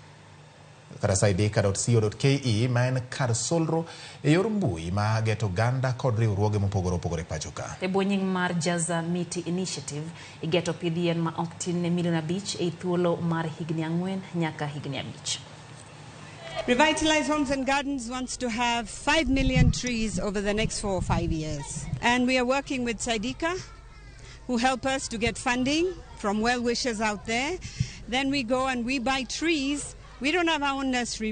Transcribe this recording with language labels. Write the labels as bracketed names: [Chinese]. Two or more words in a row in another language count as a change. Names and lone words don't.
[Luo (Kenya and Tanzania)] Kara saidika.co.ke ma en kar solro e yor mbui ma geto oganda kod riwruoge mopogore opogore pacho ka. E bwo nying mar Jaza Miti Initiative igeto pidh yien ma ok tin ne milion 5 e thuolo mar higni 4 nyaka higni 5. [English] Revitalize Homes and Gardens wants to have 5 million trees over the next 4 or 5 years. And we are working with Saidika, who help us to get funding from well-wishers out there. Then we go and we buy trees. We don't have our own nursery.